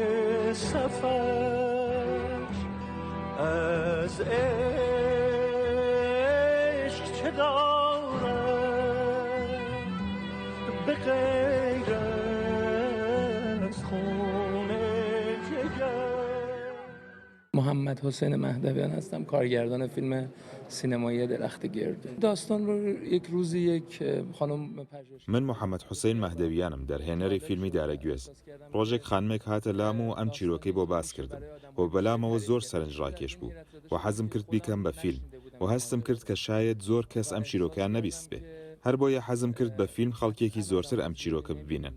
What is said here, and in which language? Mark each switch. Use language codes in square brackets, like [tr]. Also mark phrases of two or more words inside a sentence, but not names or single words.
[fa] سفر از عشق چه دارم به غیر از خون جگر. محمد حسین مهدویان هستم، کارگردان فیلم سینمایی درخت گرد. داستان رو یک روزی یک خانم پژوهشگر [ckb] من محەممەد حوسێن مەهدەویانم دەرهێنەری فیلمی دارەگوێز. ڕۆژێک خانمێک هاتە لام و ئەم چیرۆکەی بۆ باس کردم بۆ بەلامەوە زۆر سەرنجڕاکێش بوو و حەزم کرد بیکەم بە فیلم و هەستم کرد کە شاید زۆر کەس ئەم چیرۆکیان نەبیست بێ. هەر بۆیە حەزم کرد بە فیلم خەڵکێکی زۆرتر ئەم چیرۆکە ببینن.